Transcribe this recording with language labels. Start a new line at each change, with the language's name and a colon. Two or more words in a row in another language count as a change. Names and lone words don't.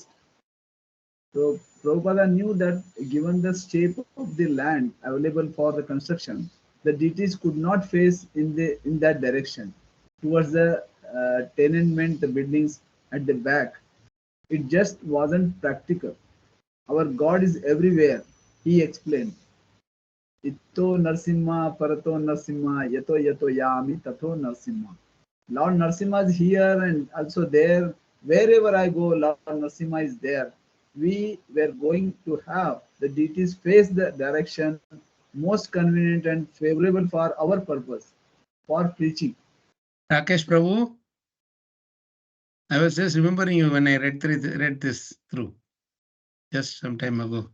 English: So Prabhupada knew that given the shape of the land available for the construction, the deities could not face in that direction towards the tenement buildings at the back. It just wasn't practical. Our God is everywhere, he explained.
Sanskrit: Itto Narsimha, Parato Narsimha, Yato Yato Yami, Tato Narsimha.
English: Lord Narsimha is here and also there. Wherever I go, Lord Narsimha is there. We were going to have the deities face the direction most convenient and favorable for our purpose, for preaching. Rakesh Prabhu, I was just remembering you when I read this through just some time ago.